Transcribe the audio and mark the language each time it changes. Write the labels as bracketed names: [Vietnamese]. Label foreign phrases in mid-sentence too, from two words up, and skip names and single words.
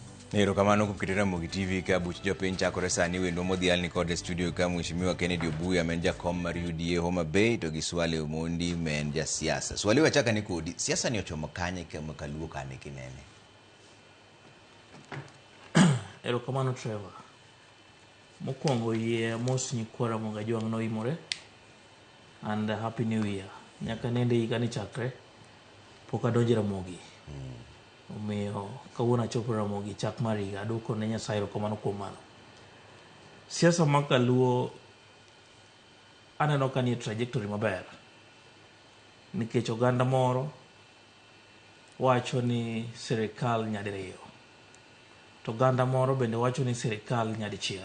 [Luo (Kenya and Tanzania)] Nero kamano kuketo Ramogi TV ka buch jopiny chakore sani wendo modhial ni kod studio ka Mheshimiwa Kennedy Obuya men jakom mar UDA Homa Bay to gi Swaleh Omondi men ja siasa. Swaleh wachaka ni kodi siasa ni ochomo kanye kama kaluo kane kinene. Ero kamano Trevor. Mokwongo yie mos ni kwara monga jwang no imore [English] and happy new year. [Luo (Kenya and Tanzania)] Nyaka nende higa ni chakre poka donje Ramogi. Omiyo kawuono achopo Ramogi chak mar higa aduoko ne Nyasaye erokamano kuom mano. Siasa ma kaluo aneno ka nie trajectory maber nikech oganda moro wacho ni sirikal nyadiriyo to oganda moro bende wacho ni sirikal nyadichiel.